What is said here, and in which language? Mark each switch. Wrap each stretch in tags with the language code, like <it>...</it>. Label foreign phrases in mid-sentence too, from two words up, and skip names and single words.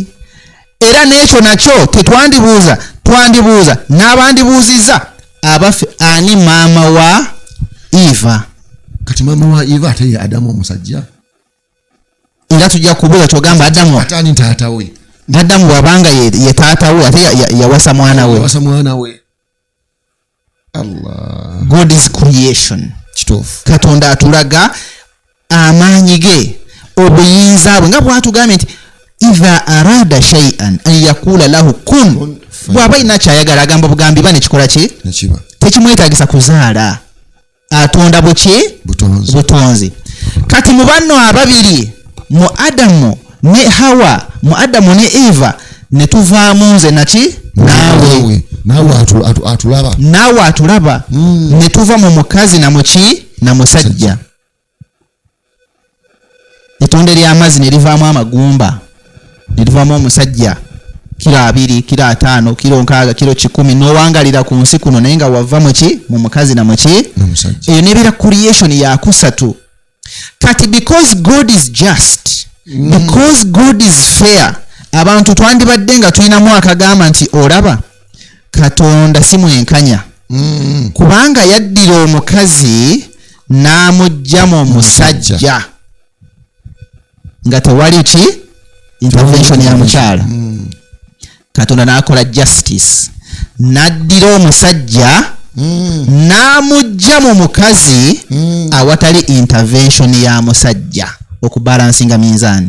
<lg>Era n'ekyo nakyo tetwandibuuza, twandibuuza n'abandibuuzizza abaffe ani maama wa Eva? Kati maama wa Eva ate ye Adamu omusajja. Era tujja kubuuza kyogamba Adamu atani taata we. Adamu bw'abanga ye taata we ate yawasa mwana we. Yawasa mwana we. Allah.</lg> <en>God is creation.</en> <lg>Kituufu. Katonda atulaga amaanyi ge, obuyinza bwe nga bw'atugambye nti</lg> <ar>إذا أراد شيئا أن يقول له كن.</ar> <lg>Bw'aba ina kyayagala agamba bugambi ba nekikola ki? Nekiba. Tekimwetaagisa kuzaala. Atonda buki? Butonzi. Kati mu banno ababiri, mu Adamu ne Hawa, mu Adamu ne Eva, ne tuvaamu nze naki? Naawe. Naawe atulaba. Ne tuva mu mukazi na muki? Na musajja. Etonde ly'amazzi ne livaamu amagumba, ne livaamu omusajja kilo 2, kilo 5, kilo 6, kilo 10, n'owangalira ku nsi kuno naye nga wava muki? Mu mukazi na muki? Eyo nebeera creation ya kusatu.</lg> <en>Kati because God is just, because God is fair,</en> <lg>abantu twandibadde nga tulinamu akagamba nti olaba Katonda si mwenkanya. Kubanga yaddira omukazi n'amugyamu omusajja nga tewali ki? Intervention ya mukyala. Katonda n'akola justice, n'addira omusajja n'amugya mu mukazi awatali intervention ya musajja, okubalansinga minzaani.</lg>